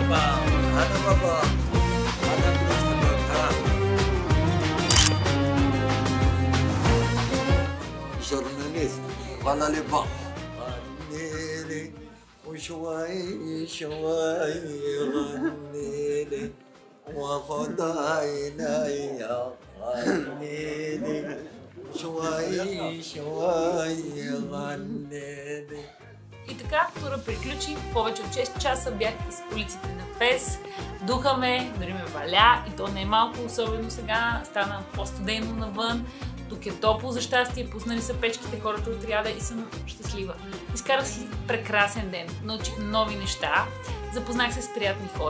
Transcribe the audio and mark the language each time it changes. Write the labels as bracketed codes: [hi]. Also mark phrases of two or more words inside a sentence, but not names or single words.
[ar] جورناليست ولا لي با غنيلي وشوي شوي غنيلي وغض عيني غنيلي شوي شوي غنيلي. [bg] И така, тура приключи. Повече от 6 часа бях из улиците на Фес. Духа ме, дори ме валя и то не е малко, особено сега. Стана по-студено навън. Тук е топло за щастие, пуснали са печките хората от ряда и съм щастлива. Изкарах си прекрасен ден, научих нови неща, запознах се с приятни хора.